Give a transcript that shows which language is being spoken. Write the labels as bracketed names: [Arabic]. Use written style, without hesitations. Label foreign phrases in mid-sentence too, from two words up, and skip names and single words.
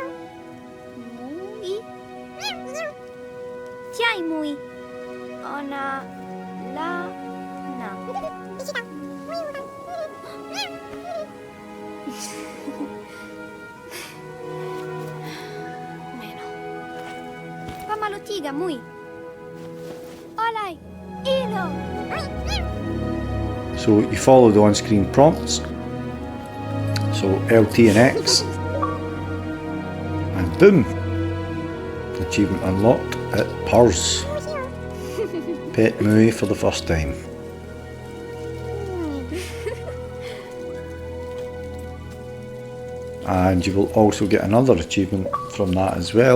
[English] Muhi. Tiai mui. Ona la na. Meno. Pamalutiga mui. Olai. Ilo. So you follow the on-screen prompts. So LT and X, and boom, achievement unlocked at Purrs. Pet Mui for the first time. And you will also get another achievement from that as well.